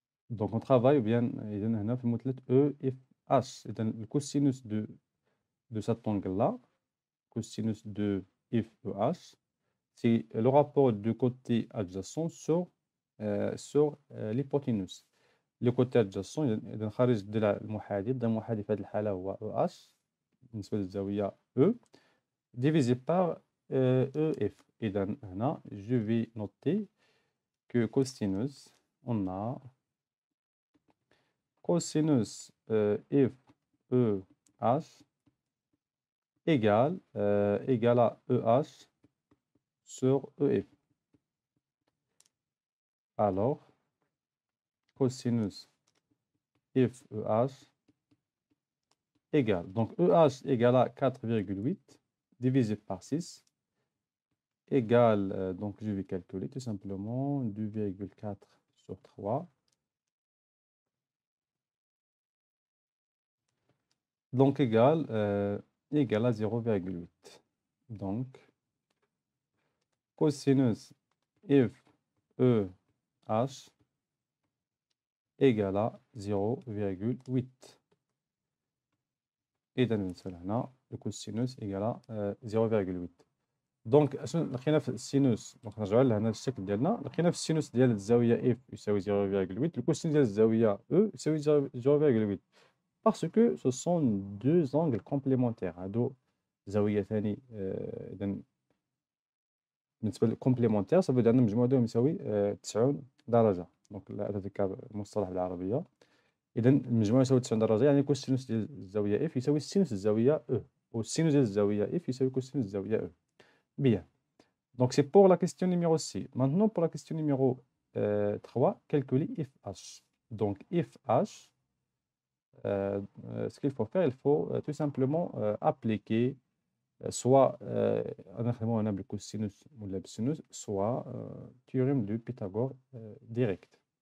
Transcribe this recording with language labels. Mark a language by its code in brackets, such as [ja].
[fr] Donc, on travaille bien, [ar] إذن هنا في المثلث [fr] EFH. [ar] إذن [fr] le cosinus de cet angle-là, cosinus de FEH, c'est le rapport du côté adjacent sur l'hypoténuse. Le côté adjacent [ar] إذا خارج الضلع المحاذي، الضلع المحاذي في هذه الحالة هو EH بالنسبة للزاوية E [fr] divisé par EF. [ar] إذا هنا [fr] je vais noter que cosinus, on a cosinus FEH égale à EH sur EF. Alors, cosinus FEH égale, donc EH égale à 4,8 divisé par 6 égale, donc je vais calculer tout simplement 2,4 sur 3. Donc égale à 0,8. Donc, cosinus FEH égale à 0,8. [ar] إذا بالنسبة لهنا الكوسينوس [fr] égale à 0,8. [ar] دونك اشنو لقينا في السينوس؟ دونك نرجعوا لهنا الشكل ديالنا. لقينا في السينوس ديال الزاوية F يساوي 0,8. الكوسين ديال الزاوية E يساوي 0,8 [fr] parce que ce sont deux angles complémentaires. [ar] هادو زاويتان إذا بالنسبة للكومبليمونتير [fr] ça veut dire [ar] أن المجموع ديالهم يساوي 90 درجة. دونك لا أتذكر المصطلح بالعربية. إذا المجموع يساوي 90 درجة، يعني كوسينوس ديال الزاوية F يساوي السينوس الزاوية E، والسينوس ديال الزاوية F يساوي كوسينوس الزاوية E. [fr] Bien. Donc c'est pour la question numéro C. Maintenant pour la question numéro 3, calculer FH. Donc FH, ce qu'il faut faire, il faut tout simplement appliquer soit un cosinus ou l'absinus, soit théorème de Pythagore direct.